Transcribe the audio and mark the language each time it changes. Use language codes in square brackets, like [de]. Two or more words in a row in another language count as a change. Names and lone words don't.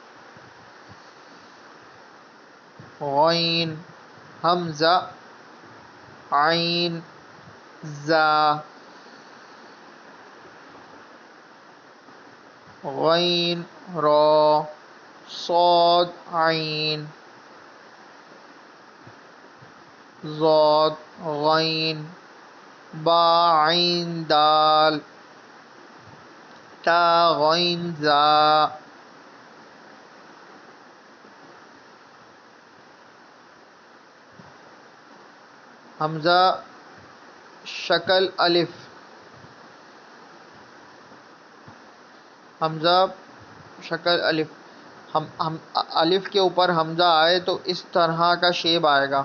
[ur] غین حمزہ عین زا غین را صاد عین ضاد غین با عین دال تا غین زا حمزہ شکل الف حمزہ شکل الف ہم الف کے اوپر حمزہ آئے تو اس طرح کا شیپ آئے گا.